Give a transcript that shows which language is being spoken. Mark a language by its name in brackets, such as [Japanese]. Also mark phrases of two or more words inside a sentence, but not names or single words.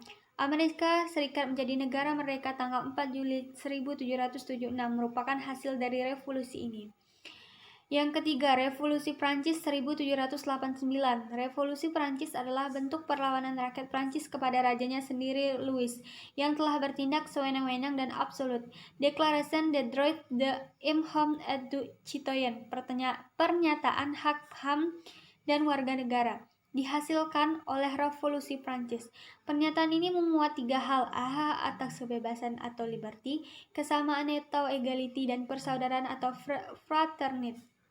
[Indonesian] Amerika Serikat menjadi negara merdeka tanggal 4 Juli 1776 merupakan hasil dari revolusi ini. Yang ketiga, Revolusi Prancis 1789. Revolusi Prancis adalah bentuk perlawanan rakyat Prancis kepada rajanya sendiri Louis, yang telah bertindak sewenang-wenang dan absolut. [French] Déclaration des droits de l'homme et du citoyen, [Indonesian] pernyataan hak HAM dan warga negara, dihasilkan oleh Revolusi Prancis. Pernyataan ini memuat 3 hal: hak atas kebebasan atau liberty, kesamaan atau equality, dan persaudaraan atau fraternity.